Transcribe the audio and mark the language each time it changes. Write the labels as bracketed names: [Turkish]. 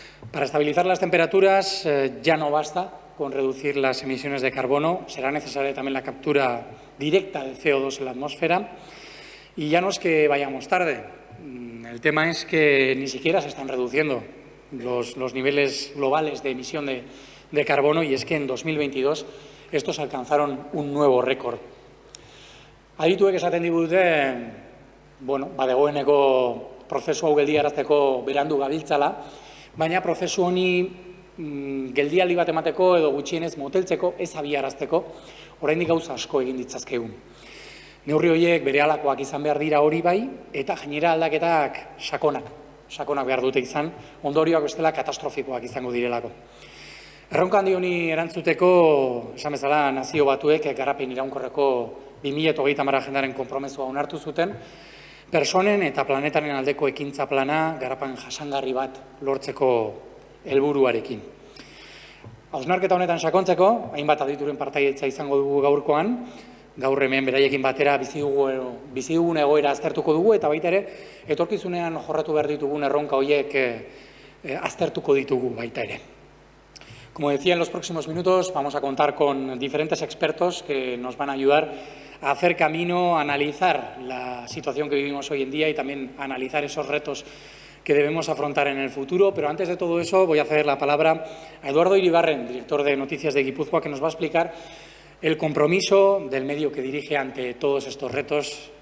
[Spanish] Para estabilizar las temperaturas ya no basta con reducir las emisiones de carbono, será necesaria también la captura directa de CO2 en la atmósfera. Y ya no es que vayamos tarde, el tema es que ni siquiera se están reduciendo los niveles globales de emisión de carbono, y es que en 2022 estos alcanzaron un nuevo récord. [Basque] Adituek esaten digute, badegoeneko prozesu hau geldiarazteko berandu gabiltzala, baina prozesu honi geldialdi bat emateko edo gutxienez moteltzeko, ez abiarazteko, oraindik gauza asko egin ditzazkegu. Neurri horiek berehalakoak izan behar dira hori bai, eta gainera aldaketak sakonak behar dute izan, ondorioak bestela katastrofikoak izango direlako. Erronka handi honi erantzuteko, esan bezala, Nazio Batuek garapen iraunkorreko 2030 agendaren konpromezua onartu zuten, pertsonen eta planetaren aldeko ekintza plana garapen jasangarri bat lortzeko helburuarekin. Hausnarketa honetan sakontzeko, hainbat adituren partaietza izango dugu gaurkoan, gaur hemen beraiekin batera bizi dugun egoera aztertuko dugu, eta baita ere, etorkizunean jorratu behar ditugun erronka horiek aztertuko ditugu baita ere. [Spanish] Como decía, en los próximos minutos vamos a contar con diferentes expertos que nos van a ayudar a hacer camino, a analizar la situación que vivimos hoy en día y también a analizar esos retos que debemos afrontar en el futuro. Pero antes de todo eso voy a ceder la palabra a Eduardo Iribarren, director de Noticias de Guipúzcoa, que nos va a explicar el compromiso del medio que dirige ante todos estos retos.